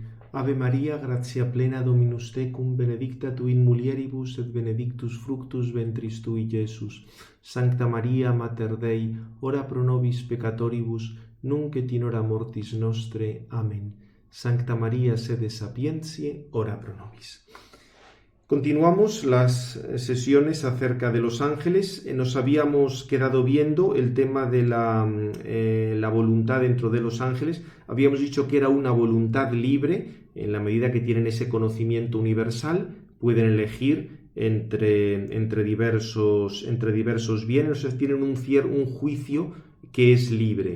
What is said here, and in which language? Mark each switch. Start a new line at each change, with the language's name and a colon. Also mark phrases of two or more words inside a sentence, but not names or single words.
Latin: Ave Maria, gratia plena Dominus tecum, benedicta tu in mulieribus et benedictus fructus ventris tui, Iesus. Sancta Maria, Mater Dei, ora pro nobis peccatoribus, nunc et in hora mortis nostre. Amen. Sancta Maria, sede sapientiae, ora pro nobis.
Spanish: Continuamos las sesiones acerca de los ángeles. Nos habíamos quedado viendo el tema de la voluntad dentro de los ángeles. Habíamos dicho que era una voluntad libre, en la medida que tienen ese conocimiento universal, pueden elegir entre diversos bienes, o sea, tienen un juicio que es libre.